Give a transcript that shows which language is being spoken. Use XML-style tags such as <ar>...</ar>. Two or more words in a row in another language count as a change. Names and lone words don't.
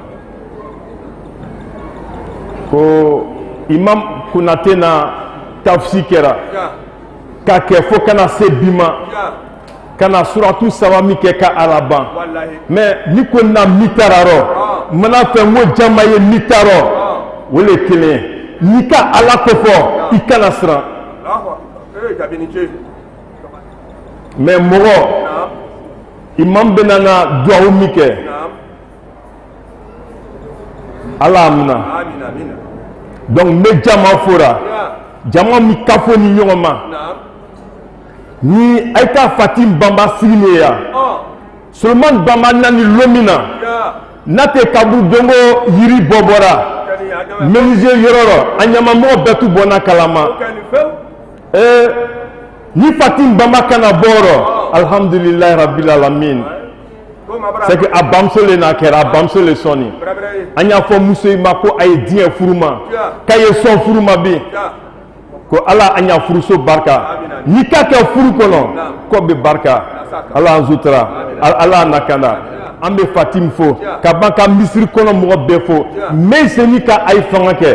<bm>ko Imam Konate na tafsi kɛra ka kɛ fo kana se bi ma kana suratu saba min kɛ ka alaban mais ni ko na mitara rɔ mana fɛn ko jama ye mitara o le kelen ni ka Ala ko fɔ i kana siran mais mɔgɔ imam bɛna na duwawu min kɛ Ala amina donc ne jama fora jama mi kafo ni ɲɔgɔn ma ni ay ka Fatim Bamba sigine ya Solomon Bamba nani lomina nate kabu dongo yiri bɔbɔra menuisier yɔrɔ a ɲama mɔgɔ bɛɛ tu bɔna kalama ni Fatim Bamba kana bɔrɔ</bm> <ar>الحمد لله رب العالمين</ar> <fr>c'est que</fr> <bm>a bamuso le n'a kɛra a bamuso le sɔnni an y'a fɔ muso in ma ko a ye diɲɛ furu ma k'a ye sɔn furu ma bi ko Ala an y'a furuso barika ni ka kɛ furu kɔnɔ ko bɛ barika Ala an sutura Ala nakanda an bɛ Fatim fo ka ban ka misiri kɔnɔ mɔgɔ bɛɛ fo mais seni ka a ye fanga</bm>